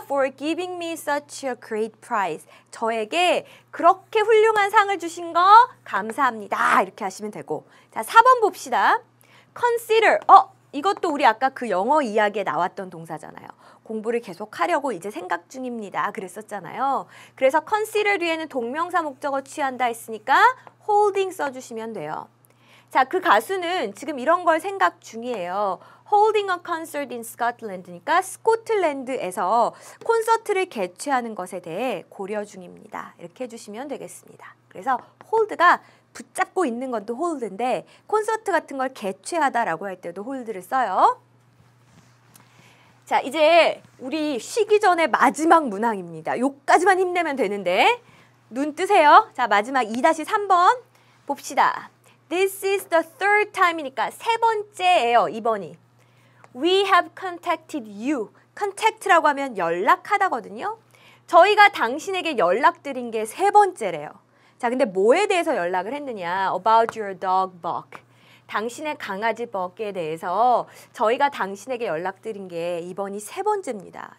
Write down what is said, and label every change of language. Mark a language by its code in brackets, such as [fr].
[en] For giving me such a great prize. [ko] 저에게 그렇게 훌륭한 상을 주신 거 감사합니다. 이렇게 하시면 되고. 자, 4번 봅시다. Consider. 이것도 우리 아까 그 영어 이야기에 나왔던 동사잖아요. 공부를 계속 하려고 이제 생각 중입니다. 그랬었잖아요. 그래서 consider 뒤에는 동명사 목적어 취한다 했으니까 holding 써주시면 돼요. 자, 그 가수는 지금 이런 걸 생각 중이에요. [en] Holding a concert in Scotland니까 [ko] 스코틀랜드에서 콘서트를 개최하는 것에 대해 고려 중입니다. 이렇게 해주시면 되겠습니다. 그래서 hold가 붙잡고 있는 건 또 hold인데 콘서트 같은 걸 개최하다라고 할 때도 hold를 써요. 자, 이제 우리 쉬기 전에 마지막 문항입니다. 요까지만 힘내면 되는데 눈 뜨세요. 자, 마지막 2-3번 봅시다. [en] This is the third time이니까 [ko] 세 번째예요. 2번이. [en] We have contacted you. [ko] contact라고 하면 연락하다거든요. 저희가 당신에게 연락드린 게 세 번째래요. 자, 근데 뭐에 대해서 연락을 했느냐? [en] About your dog bark. [ko] 당신의 강아지 버크에 대해서 저희가 당신에게 연락드린 게 이번이 세 번째입니다.